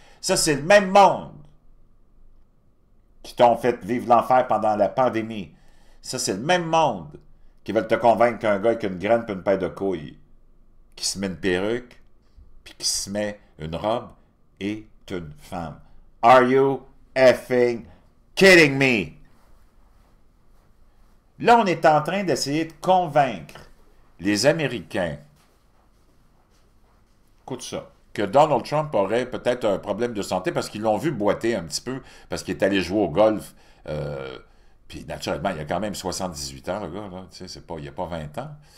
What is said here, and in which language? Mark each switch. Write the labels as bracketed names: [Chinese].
[French] Ça, c'est le même monde qui t'ont fait vivre l'enfer pendant la pandémie. Ça, c'est le même monde qui veulent te convaincre qu'un gars avec une graine et une paire de couilles, qui se met une perruque, puis qui se met une robe, est une femme. [English] Are you effing kidding me? [French] Là, on est en train d'essayer de convaincre les Américains, écoute ça, que Donald Trump aurait peut-être un problème de santé parce qu'ils l'ont vu boiter un petit peu, parce qu'il est allé jouer au golf. Puis naturellement, il a quand même 78 ans, le gars, là. Tu sais, il n'y a pas 20 ans.